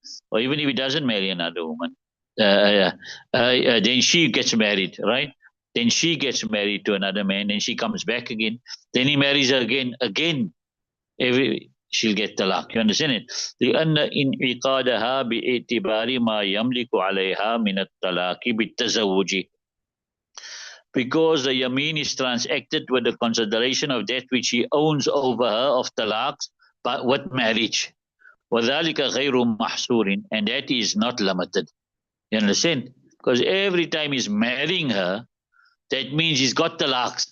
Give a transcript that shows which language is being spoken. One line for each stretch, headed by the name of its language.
English: Or even if he doesn't marry another woman, then she gets married, right? Then she gets married to another man, then she comes back again. Then he marries her again. She'll get talaq. You understand it?
Arabic: لأن انعقادها باعتبار ما يملك عليها من الطلاق بالتزوج.
English: Because the yameen is transacted with the consideration of that which he owns over her of talaq, but with marriage.
Arabic: وَذَلِكَ غَيْرُ مَحْصُورٍ.
English: And that is not limited. You understand? Because every time he's marrying her, that means he's got talaqs.